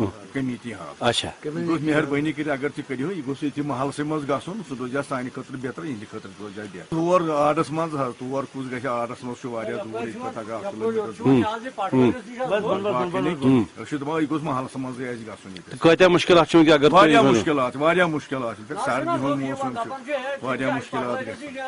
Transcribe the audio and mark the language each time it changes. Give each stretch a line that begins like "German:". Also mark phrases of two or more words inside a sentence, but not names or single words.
English: committee hall
Kashmiri: اچھا مہربانی کر اگر تھی کرو یہ گوٚژھ ییٚتہِ محلسٕے منٛز گژھُن سُہ روزِ سانہِ خٲطرٕ بہتر یِہنٛدِ خٲطرٕ روزِ بہتر تور آرڈس منٛز حظ تور کُس گژھِ آرڈس منٛز چھُ واریاہ دوٗر ییٚتہِ پٮ۪ٹھ اگر 8 کِلومیٖٹر أسۍ چھِ دپان یہِ گوٚژھ محلس منٛزٕے اَسہِ گژھُن ییٚتہِ کۭتیاہ مُشکِلات چھِ اگر واریاہ مُشکِلات چھِ سردی ہُنٛد موسم چھُ واریاہ مُشکِلات گژھِ